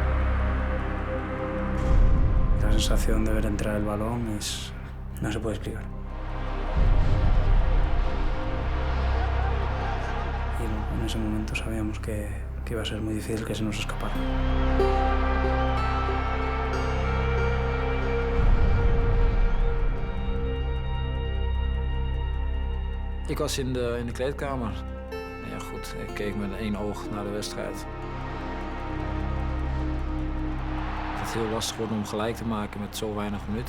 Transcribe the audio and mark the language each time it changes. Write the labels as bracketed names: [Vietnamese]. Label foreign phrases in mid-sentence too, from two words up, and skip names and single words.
[Spanish] Entonces... Tras sensación de ver entrar el balón no se puede explicar. Y en ese momento sabíamos que iba a ser muy difícil que se nos escapara. [Dutch] Ik was in de kleedkamer. Ja, goed, ik keek met één oog naar de wedstrijd. Het is heel lastig wordt om gelijk te maken met zo weinig minuten.